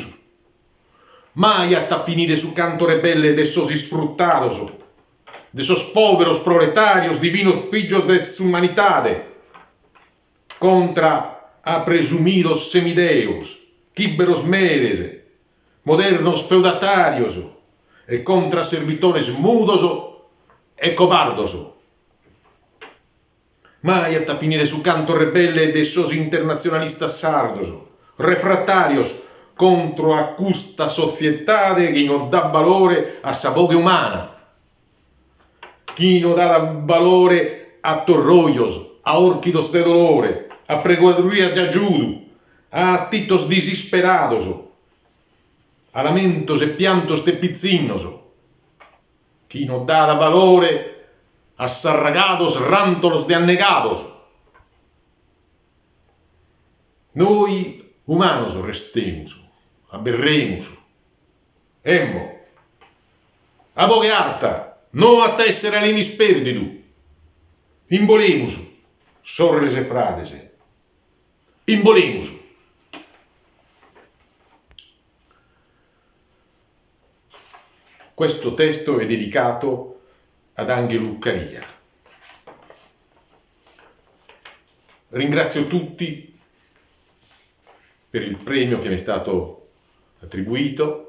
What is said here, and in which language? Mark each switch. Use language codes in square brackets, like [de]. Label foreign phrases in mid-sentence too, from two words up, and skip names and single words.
[sc] Mai atta finire su canto rebelle de sos isfruttados, de sos polveros proletarios, divinos fijos de humanidade, contra a presumidos semideos, quiberos meres, modernos feudatarios, e contra servitores mudos e cobardos. Mai atta finire su canto rebelle de sos internazionalistas sardos, refrattarios contro a custa societade che non dà valore a sa voce umana, chi non dà valore a torroios, a orquidos de dolore, a pregadurías de ayudo, a atitos desesperados, a lamentos e piantos de pizzinnos, chi non dà valore a sarragados rántolos de annegados. Noi humanos restemus, aberremus, emmo, a boga arta, non atta essere aleni sperdidu. Involemus, sorres e frades, involemus. [it] Questo testo è dedicato ad Angelo Luccaria. Ringrazio tutti per il premio che mi è stato attribuito.